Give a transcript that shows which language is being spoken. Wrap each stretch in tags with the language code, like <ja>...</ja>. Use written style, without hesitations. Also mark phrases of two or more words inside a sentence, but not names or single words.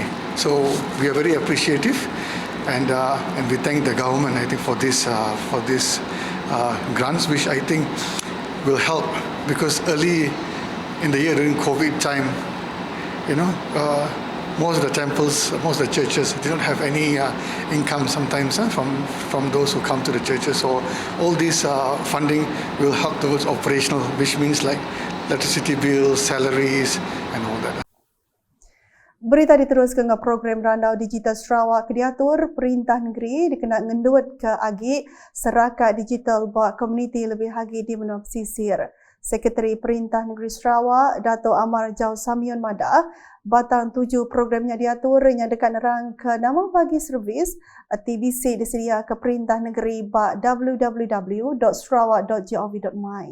<en>So we are very appreciative, and we thank the government, I think, for this grants, which I think will help, because early in the year during COVID time, most of the temples, most of the churches, they don't have any income sometimes from those who come to the churches. So all this funding will help towards operational, which means like electricity bills, salaries, and all that.</en> <iba>Berita diteruskan ke program Randau Digital Sarawak diatur Perintah Negeri dikena ngenduat ke agi serakat digital buat komuniti lebih hagi di menua pesisir. Sekretari Perintah Negeri Sarawak Dato' Amar Jau Samion Mada batang 7 programnya diatur yang dekat nerang ke nama bagi servis TVC disedia ke Perintah Negeri bak www.sarawak.gov.my.</iba>